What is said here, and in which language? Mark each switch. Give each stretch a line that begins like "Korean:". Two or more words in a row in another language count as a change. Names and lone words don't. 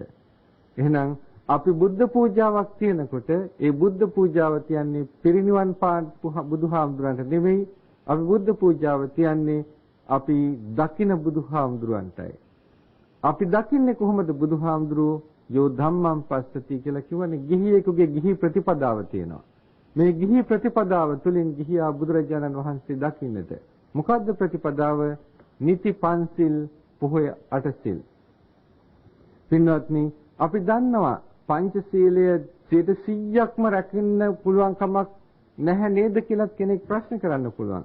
Sinhala: එහෙනම් අපි බුද්ධ පූජාවක් තියනකොට ඒ බුද්ධ පූජාව තියන්නේ පිරිනිවන් පාපු බුදුහාමුදුරන්ට නෙමෙයි. අපි බුද්ධ පූජාව තියන්නේ අපි දකින බුදුහාමුදුරන්ටයි. අපි දකින්නේ කොහොමද බුදුහාමුදුරුවෝ
Pali: යෝ ධම්මං පස්සති
Sinhala: කියලා කියවනේ ගිහියෙකුගේ ගිහි ප්‍රතිපදාව තියෙනවා. මේ ගිහි ප්‍රතිපදාව තුළින් ගිහියා බුදුරජාණන් වහන්සේ දකින්නට. මොකද්ද ප්‍රතිපදාව? නිති පන්සිල් පොහොය අටසිල්. පින්වත්නි අපි දන්නවා පංචශීලය 100%ක්ම රැකෙන්න පුළුවන් කමක් නැහැ නේද කියලා කෙනෙක් ප්‍රශ්න කරන්න පුළුවන්.